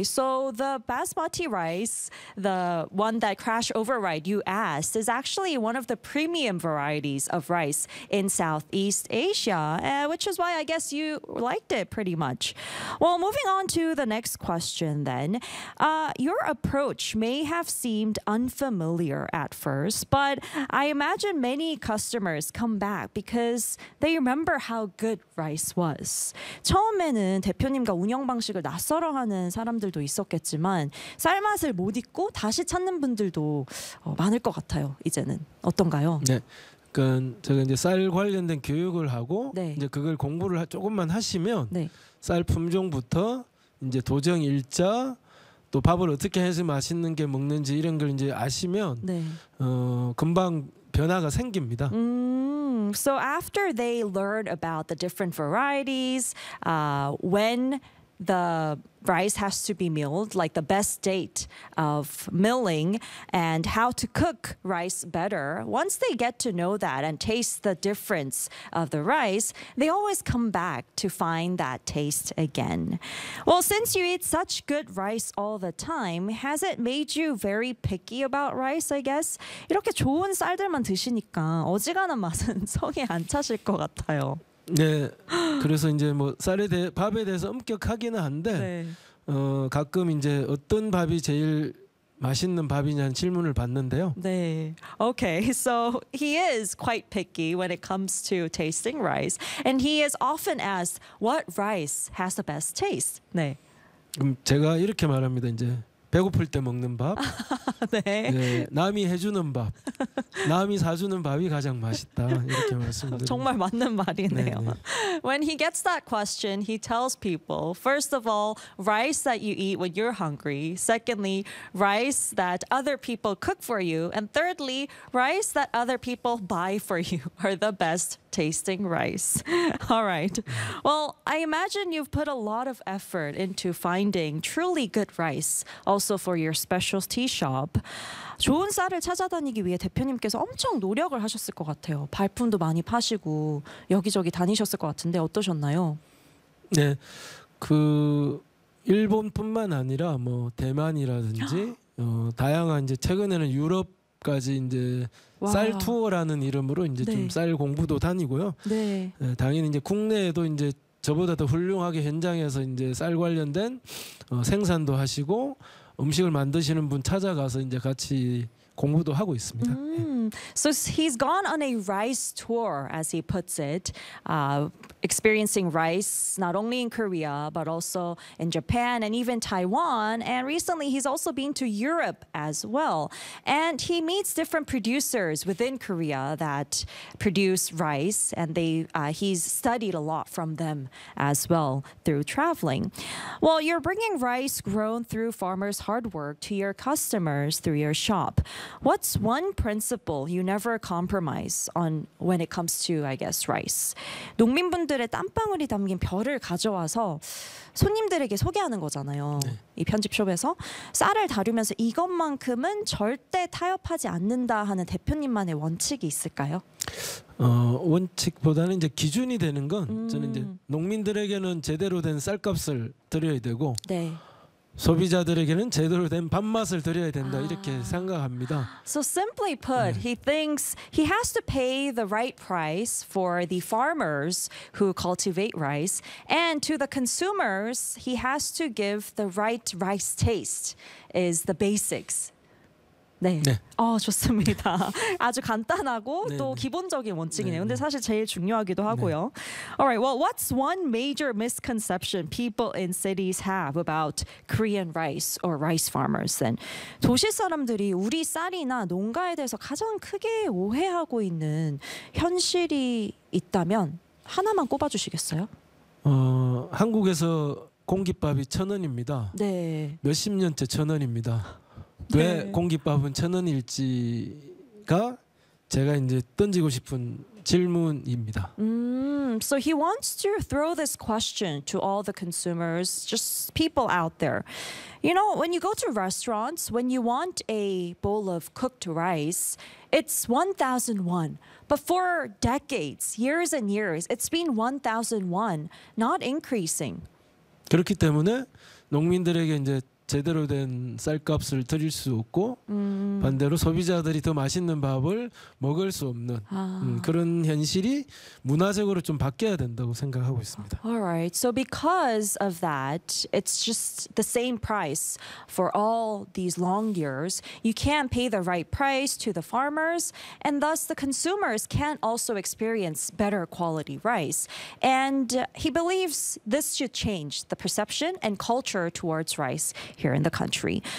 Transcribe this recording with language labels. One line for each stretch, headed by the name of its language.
English: So the basmati rice, the one that Crash Override you asked, is actually one of the premium varieties of rice in Southeast Asia, which is why I guess you liked it pretty much. Well, moving on to the next question then. Your approach may have seemed unfamiliar at first, but I imagine many customers come back because they remember how good rice was.
Korean: 처음에는 대표 님과 운영 방식을 낯설어하는 사람들도 있었겠지만 쌀 맛을 못 잊고 다시 찾는 분들도 많을 것 같아요. 이제는 어떤가요? 네, 그러니까 제가 이제 쌀 관련된 교육을 하고 네. 이제 그걸 공부를 조금만 하시면 네. 쌀 품종부터 이제 도정 일자 또 밥을 어떻게 해서 맛있는 게 먹는지 이런 걸 이제 아시면 네. 금방 변화가 생깁니다.
English: So after they learn about the different varieties, when the rice has to be milled, like the best date of milling, and how to cook rice better, once they get to know that and taste the difference of the rice, they always come back to find that taste again. Well, since you eat such good rice all the time, has it made you very picky about rice, I guess?
Korean: 이렇게 좋은 쌀들만 드시니까 어지간한 맛은 성에 안 차실 것 같아요. 네, 그래서 이제 뭐 쌀에 대해 밥에 대해서 엄격하기는 한데 네. 가끔 이제 어떤 밥이 제일 맛있는 밥이냐는 질문을 받는데요. 네, okay.
English: So he is quite picky when it comes to tasting rice, and he is often asked what rice has the best taste.
Korean: 네. 제가 이렇게 말합니다. 이제 배고플 때 먹는 밥, 네. 네, 남이 해주는 밥, 남이 사주는 밥이 가장 맛있다 이렇게 말씀드립니다. 정말 맞는 말이네요. 네, 네.
English: When he gets that question, he tells people, first of all, rice that you eat when you're hungry. Secondly, rice that other people cook for you. And thirdly, rice that other people buy for you are the best tasting rice. All right. Well, I imagine you've put a lot of effort into finding truly good rice, also for your specialty shop.
Korean: 좋은 쌀을 찾아다니기 위해 대표님께서 엄청 노력을 하셨을 것 같아요. 발품도 많이 파시고 여기저기 다니셨을 것 같은데 어떠셨나요? 네. 그 일본뿐만 아니라 뭐 대만이라든지 다양한 이제 최근에는 유럽 까지 이제 와. 쌀 투어라는 이름으로 이제 네. 좀 쌀 공부도 다니고요. 네. 네. 당연히 이제 국내에도 이제 저보다 더 훌륭하게 현장에서 이제 쌀 관련된 생산도 하시고 음식을 만드시는 분 찾아가서 이제 같이 공부도 하고 있습니다.
English: So he's gone on a rice tour, as he puts it, experiencing rice not only in Korea but also in Japan and even Taiwan. And recently, he's also been to Europe as well. And he meets different producers within Korea that produce rice, and he's studied a lot from them as well through traveling. Well, you're bringing rice grown through farmers' hard work to your customers through your shop. What's one principle you never compromise on when it comes to, I guess, rice?
Korean: 농민분들의 땀방울이 담긴 벼를 가져와서 손님들에게 소개하는 거잖아요. 네. 이 편집숍에서 쌀을 다루면서 이것만큼은 절대 타협하지 않는다 하는 대표님만의 원칙이 있을까요? 원칙보다는 이제 기준이 되는 건 저는 이제 농민들에게는 제대로 된 쌀값을 드려야 되고 네. 소비자들에게는 제대로 된 밥맛을 드려야 된다 이렇게 생각합니다.
English: So simply put, 네. he thinks he has to pay the right price for the farmers who cultivate rice, and to the consumers, he has to give the right rice taste is the basics.
Korean: 네. 네. 좋습니다. 아주 간단하고 네, 또 네. 기본적인 원칙이네요. 네, 근데 사실 제일 중요하기도 하고요.
English: 네. All right. Well, what's one major misconception people in cities have about Korean rice or rice farmers? Then
Korean: 도시 사람들이 우리 쌀이나 농가에 대해서 가장 크게 오해하고 있는 현실이 있다면 하나만 꼽아 주시겠어요? 한국에서 공깃밥이 1,000원입니다. 네. 몇십 년째 1,000원입니다. 네. 왜 공깃밥은 1,000원일지가 제가 이제 던지고 싶은 질문입니다.
English: So he wants to throw this question to all the consumers, just people out there. You know, when you go to restaurants, when you want a bowl of cooked rice, it's 1,000 won. But for decades, years and years, it's been 1,000 won, not increasing.
Korean: 그렇기 때문에 농민들에게 이제 제대로 된 쌀값을 드릴 수 없고 반대로 소비자들이 더 맛있는 밥을 먹을 수 없는 그런 현실이 문화적으로 좀 바뀌어야 된다고 생각하고 있습니다.
English: All right. So because of that, it's just the same price for all these long years. You can't pay the right price to the farmers, and thus the consumers can't also experience better quality rice. And he believes this should change the perception and culture towards rice here in the country.